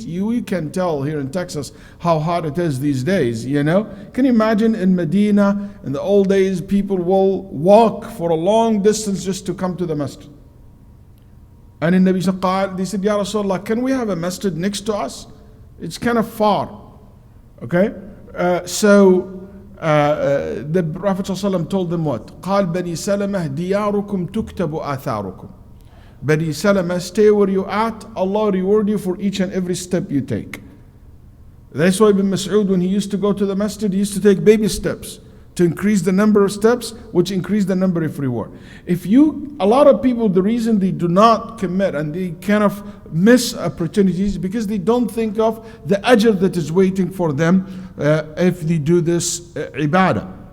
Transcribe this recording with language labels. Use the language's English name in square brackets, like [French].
[English] You can tell here in Texas how hot it is these days, Can you imagine in Medina, in the old days, people will walk for a long distance just to come to the masjid. And in Nabi Sallallahu, they said, "Ya Rasulullah, can we have a masjid next to us? It's kind of far." Okay? So The Prophet ﷺ told them what? [Arabic] قال بني سلمة دياركم تكتب آثاركم. [English] Bani Salama, stay where you at. Allah reward you for each and every step you take. That's why Ibn Mas'ud, when he used to go to the masjid, he used to take baby steps to increase the number of steps, which increase the number of reward. A lot of people, the reason they do not commit and they kind of miss opportunities because they don't think of the ajr that is waiting for them if they do this ibadah.